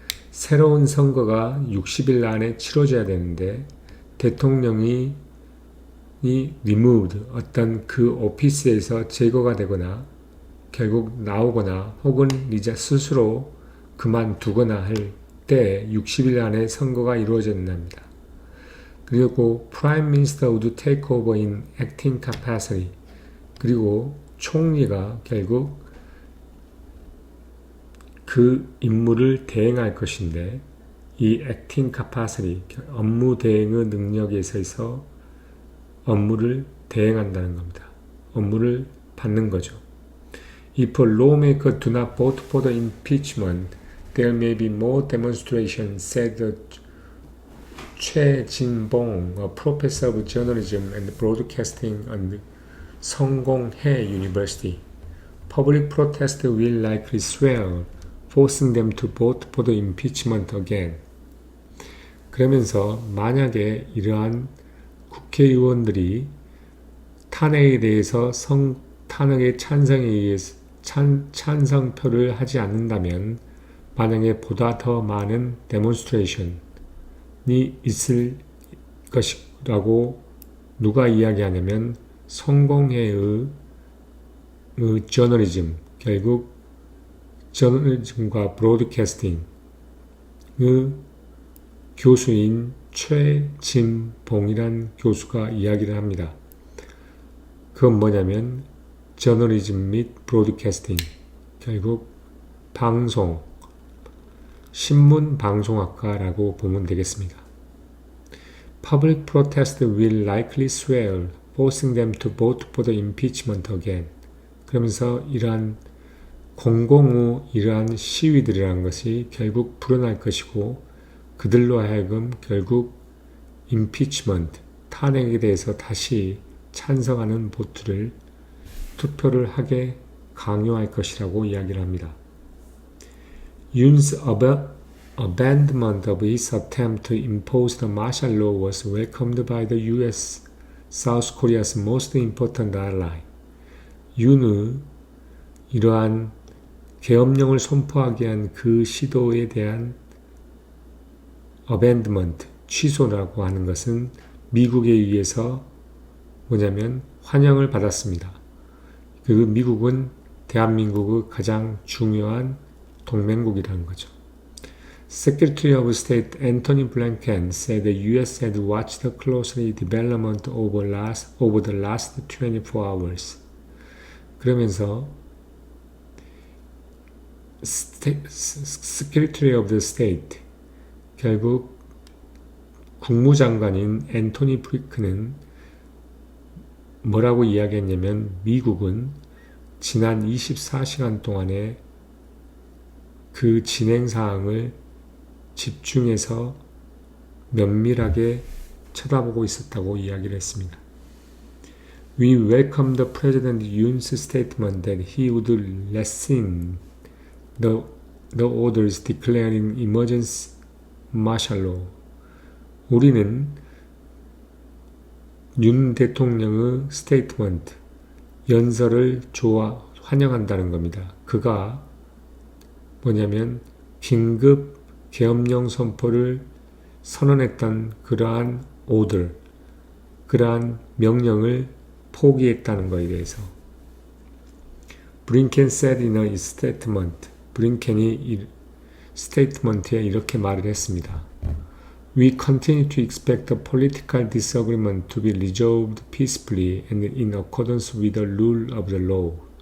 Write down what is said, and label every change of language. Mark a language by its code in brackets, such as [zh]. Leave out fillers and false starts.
[ko] 새로운 선거가 60일 안에 치러져야 되는데 대통령이 removed, 어떤 그 오피스에서 제거가 되거나 결국 나오거나 혹은 이제 스스로 그만두거나 할 때 60일 안에 선거가 이루어진답니다. 그리고 [en] Prime Minister would take over in acting capacity. [ko] 그리고 총리가 결국 그 임무를 대행할 것인데 이 [en] acting capacity, [ko] 업무 대행의 능력에 있어서 업무를 대행한다는 겁니다. 업무를 받는 거죠. [en] If a lawmaker do not vote for the impeachment, there may be more demonstrations, said 최 진봉, a professor of journalism and broadcasting at 성공회 University. Public protest will likely swell, forcing them to vote for the impeachment again. [ko] 그러면서 만약에 이러한 국회의원들이 탄핵에 대해서 탄핵의 찬성에 의해서 찬성표를 하지 않는다면 만약에 보다 더 많은 데몬스트레이션이 있을 것이라고 누가 이야기하냐면 성공회의 저널리즘, 결국 저널리즘과 브로드캐스팅의 교수인 최진봉이란 교수가 이야기를 합니다. 그건 뭐냐면 저널리즘 및 브로드캐스팅, 결국 방송, 신문 방송학과라고 보면 되겠습니다. [en] Public protest will likely swell, forcing them to vote for the impeachment again. [ko] 그러면서 이러한 공공의 이러한 시위들이라는 것이 결국 불어날 것이고 그들로 하여금 결국 impeachment, 탄핵에 대해서 다시 찬성하는 투표를 하게 강요할 것이라고 이야기를 합니다. [en] Yoon's abandonment of his attempt to impose the martial law was welcomed by the U.S., South Korea's most important ally. [ko] 윤의 이러한 계엄령을 선포하게 한 그 시도에 대한 abandonment, 취소라고 하는 것은 미국에 의해서 뭐냐면 환영을 받았습니다. 그 미국은 대한민국의 가장 중요한 동맹국이라는 거죠. [en] Secretary of State Antony Blinken said the U.S. had watched closely development over the last 24 hours. [ko] 그러면서 [en] Secretary of the State, [ko] 결국 국무장관인 앤토니 블링컨은 뭐라고 이야기했냐면 미국은 지난 24시간 동안에 그 진행사항을 집중해서 면밀하게 쳐다보고 있었다고 이야기를 했습니다. [en] We welcome the President Yoon's statement that he would lessen the orders declaring emergency martial law. [ko] 우리는 윤 대통령의 스테이트먼트, 연설을 환영한다는 겁니다. 그가 뭐냐면 긴급 계엄령 선포를 선언했던 그러한 그러한 명령을 포기했다는 것에 대해서 브링켄 [en] said in a statement, [ko] 브링켄이 스테이트먼트에 이렇게 말을 했습니다. [en] We continue to expect the political disagreement to be resolved peacefully and in accordance with the rule of the law.